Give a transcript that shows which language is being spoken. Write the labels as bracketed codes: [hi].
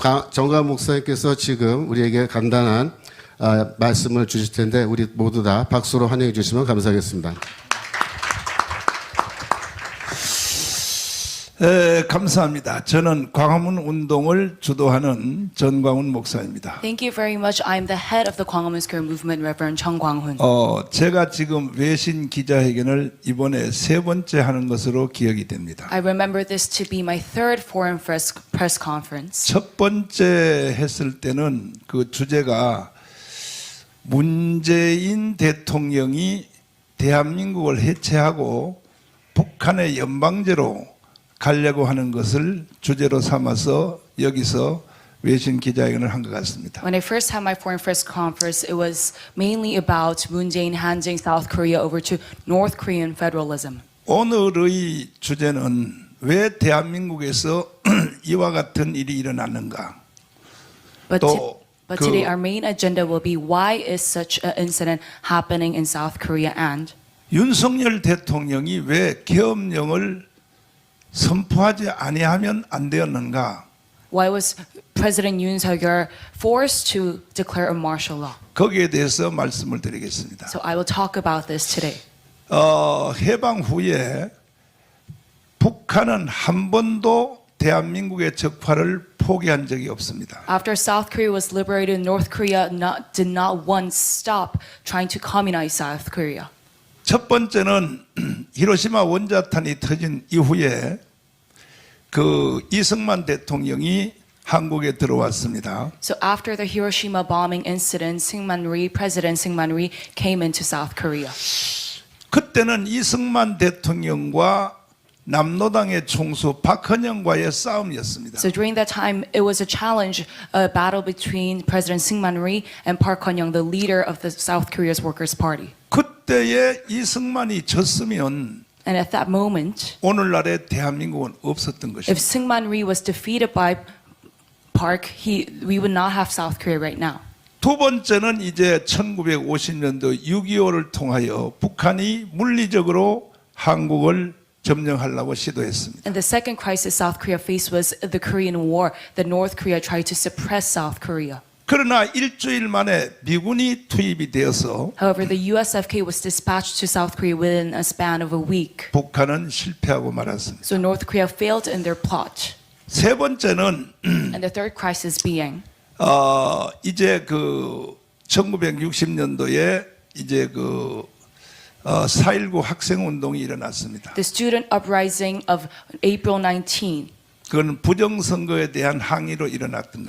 [ko] 정광훈 목사님께서 지금 우리에게 간단한 말씀을 주실 텐데 우리 모두 다 박수로 환영해 주시면 감사하겠습니다. 감사합니다. 저는 광화문 운동을 주도하는 전광훈 목사입니다. [en] Thank you very much. I'm the head of the Gwanghwamun Square Movement, Reverend Chung Kwang-hun. [ko] 제가 지금 외신 기자회견을 이번에 세 번째 하는 것으로 기억이 됩니다. [en] I remember this to be my third foreign press conference. [ko] 첫 번째 했을 때는 그 주제가 문재인 대통령이 대한민국을 해체하고 북한의 연방제로 가려고 하는 것을 주제로 삼아서 여기서 외신 기자회견을 한 것 같습니다. [en] When I first had my foreign press conference, it was mainly about Moon Jae-in handing South Korea over to North Korean federalism. [ko] 오늘의 주제는 왜 대한민국에서 이와 같은 일이 일어났는가? [en] But 그- today our main agenda will be why is such an incident happening in South Korea and [ko] 윤석열 대통령이 왜 계엄령을 선포하지 아니하면 안 되었는가? [en] why was President Yoon Suk-yeol forced to declare a martial law? [ko] 거기에 대해서 말씀을 드리겠습니다. [en] So I will talk about this today. [ko] 해방 후에 북한은 한 번도 대한민국의 적파를 포기한 적이 없습니다. [en] After South Korea was liberated, North Korea did not once stop trying to communize South Korea. [ko] 첫 번째는 히로시마 원자탄이 터진 이후에 그 이승만 대통령이 한국에 들어왔습니다. [en] So after the Hiroshima bombing incident, President Syngman Rhee came into South Korea. [ko] 그때는 이승만 대통령과 남노당의 총수 박헌영과의 싸움이었습니다. [en] So during that time, it was a challenge, a battle between President Syngman Rhee and Park Hun-young, the leader of the South Korea's Workers' Party. [ko] 그때에 이승만이 졌으면 [en] And at that moment, [ko] 오늘날의 대한민국은 없었던 [en] if [ko] 것입니다. [en] Syngman Rhee was defeated by Park, we would not have South Korea right now. [ko] 두 번째는 이제 1950년도 6.25를 통하여 북한이 물리적으로 한국을 점령하려고 시도했습니다. [en] And the second crisis South Korea faced was the Korean War, that North Korea tried to suppress South Korea. [ko] 그러나 일주일 만에 미군이 투입이 되어서 [en] However, the USFK was dispatched to South Korea within a span of a week. [ko] 북한은 실패하고 말았습니다. [en] So North Korea failed in their plot. [ko] 세 번째는 [en] And the third crisis being [ko] 이제 그 1960년도에 이제 그 4.19 학생 운동이 일어났습니다. [en] the student uprising of April 19. [ko] 그건 부정선거에 대한 항의로 일어났던